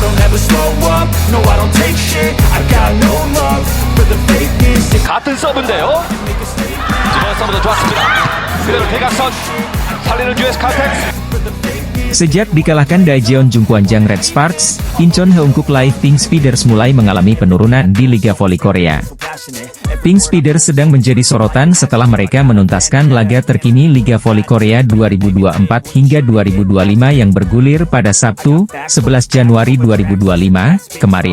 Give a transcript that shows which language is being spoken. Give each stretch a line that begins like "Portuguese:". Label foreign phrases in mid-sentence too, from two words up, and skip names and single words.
English: never slow up, no I don't take shit. I got no love for the fakeness.
Korean: 같은 서브인데요. 이번 서브도 좋았습니다. 그대로 대각선 살리는 US 칼텍스.
Indonesian: Sejak dikalahkan Daejeon Jungkwanjang Red Sparks, Incheon Heungkuk Live Pink Speeders mulai mengalami penurunan di Liga Voli Korea. Pink Speeders sedang menjadi sorotan setelah mereka menuntaskan laga terkini Liga Voli Korea 2024 hingga 2025 yang bergulir pada Sabtu, 11 Januari 2025, kemarin.